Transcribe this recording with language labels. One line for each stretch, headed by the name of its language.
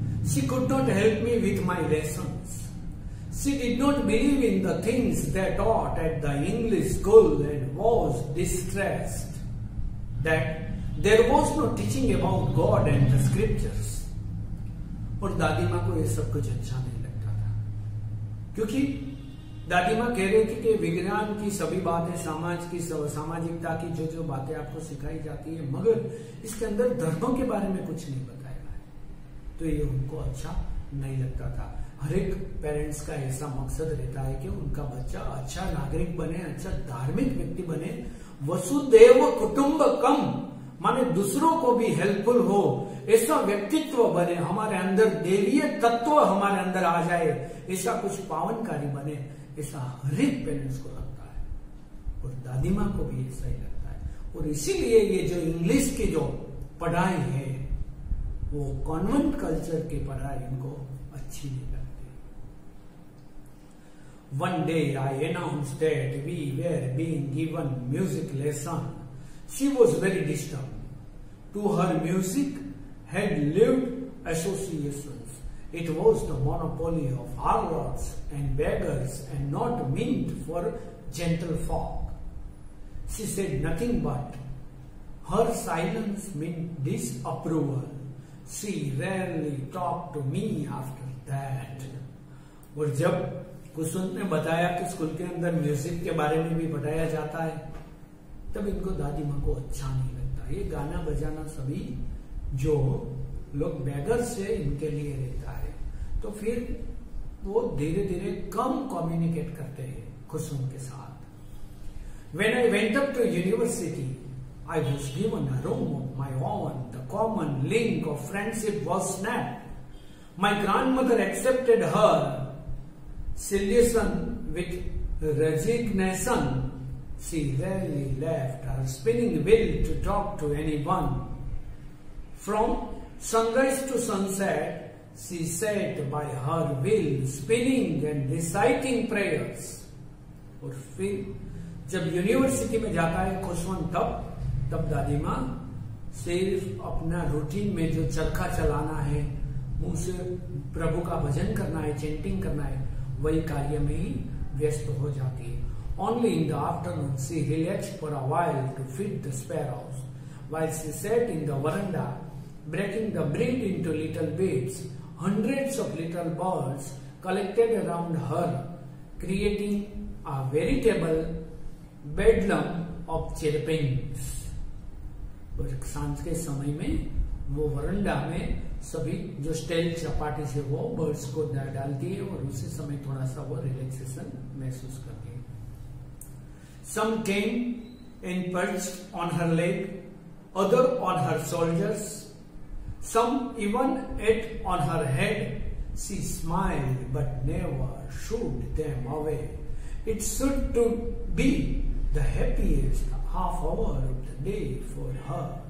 English: She could not help me with my lessons. She did not believe in the things they taught at the English school and was distressed that there was no teaching about God and the scriptures.
Hindi: और दादी माँ को ये सब कुछ अच्छा नहीं लगता था, क्योंकि दादी माँ कह रही थी कि विज्ञान की सभी बातें, समाज की सामाजिकता की जो जो बातें आपको सिखाई जाती है, मगर इसके अंदर धर्मों के बारे में कुछ नहीं बताया है। तो ये उनको अच्छा नहीं लगता था। हर एक पेरेंट्स का ऐसा मकसद रहता है कि उनका बच्चा अच्छा नागरिक बने, अच्छा धार्मिक व्यक्ति बने, वसुदेव कुटुंबकम, माने दूसरों को भी हेल्पफुल हो, ऐसा व्यक्तित्व बने, हमारे अंदर देवीय तत्व हमारे अंदर आ जाए, ऐसा कुछ पावनकारी बने, ऐसा हर एक पेरेंट्स को लगता है, और दादी माँ को भी ऐसा ही लगता है। और इसीलिए ये जो इंग्लिश की जो पढ़ाई है वो कॉन्वेंट कल्चर की पढ़ाई इनको अच्छी नहीं लगती।
English: One day I announced that we were being given music lesson. She was very disturbed. To her, music had lived associations. It was the monopoly of harlots and beggars and not meant for gentle folk. She said nothing, but her silence meant disapproval. She rarely talked to me after that.
Hindi: और जब कुसुम ने बताया कि school के अंदर music के बारे में भी बताया जाता है, तब इनको दादी माँ को अच्छा नहीं लगता। ये गाना बजाना सभी जो लोग बेगर से इनके लिए रहता है, तो फिर वो धीरे धीरे कम कम्युनिकेट करते हैं कुसुम के साथ।
English: When I went up to university, I was given a room of my own. The common link of friendship was snapped. My grandmother accepted her solution with resignation. she rarely left her spinning wheel to talk to anyone. From sunrise to sunset, she sat by her wheel, spinning and reciting prayers.
Hindi: और फिर जब university में जाता है खुशवंत, तब दादी माँ सिर्फ अपना रूटीन में जो चरखा चलाना है, मुंह से प्रभु का भजन करना है, चेंटिंग करना है, वही कार्य में ही व्यस्त हो जाती है.
English: Only in the afternoon she relaxed for a while to feed the sparrows, while she sat in the veranda, breaking the bread into little bits. Hundreds of little birds collected around her, creating a veritable bedlam of chirpings.
Hindi: और सांझ के समय में वो veranda में सभी जो stele chapati से वो बर्ड्स को डालती है और उसी समय थोड़ा सा वो रिलैक्सेशन महसूस करती है.
English: Some came and perched on her leg, other on her shoulders, some even ate on her head. She smiled but never shooed them away. It should to be the happiest half hour of the day for her.